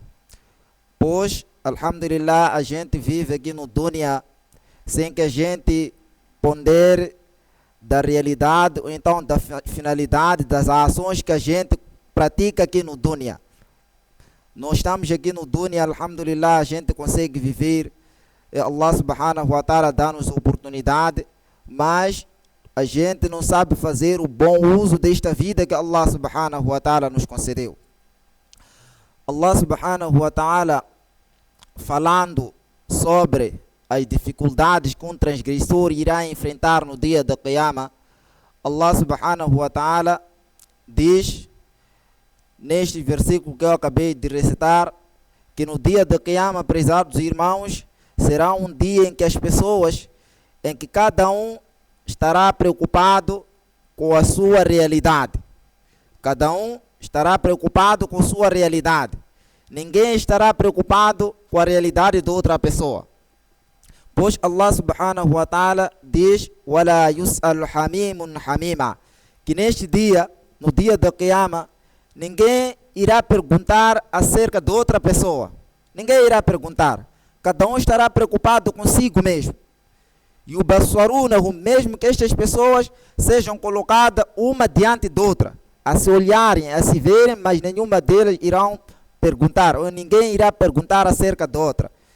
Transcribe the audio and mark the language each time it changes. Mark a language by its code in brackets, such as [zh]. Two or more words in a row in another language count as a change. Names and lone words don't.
[pt] Pois, alhamdulillah, a gente vive aqui no dunya sem que a gente pondere da realidade ou então da finalidade das ações que a gente pratica aqui no dunya. Nós estamos aqui no dunya, alhamdulillah, a gente consegue viver, [ar] الله سبحانه وتعالى [pt] dá-nos oportunidade, mas a gente não sabe fazer o bom uso desta vida que [ar] الله سبحانه وتعالى [pt] nos concedeu. [ar] الله سبحانه وتعالى, [pt] falando sobre as dificuldades que um transgressor irá enfrentar no dia da Qiyamah, [ar] الله سبحانه وتعالى [pt] diz neste versículo que eu acabei de recitar, que no dia da Qiyamah, prezados irmãos, será um dia em que as pessoas, em que cada um estará preocupado com a sua realidade. Cada um estará preocupado com a sua realidade. Ninguém estará preocupado com a realidade de outra pessoa. [ar] Pois الله سبحانه وتعالى diz وَلَا يُسْأَلُ حَمِيمٌ حَمِيمًا, [pt] que neste dia, no dia da Qiyamah, ninguém irá perguntar acerca de outra pessoa. Ninguém irá perguntar. Cada um estará preocupado consigo mesmo. E o basarunahum, mesmo que estas pessoas sejam colocadas uma diante de outra, a se olharem, a se verem, mas nenhuma delas irão perguntar, ou ninguém irá perguntar acerca de outra.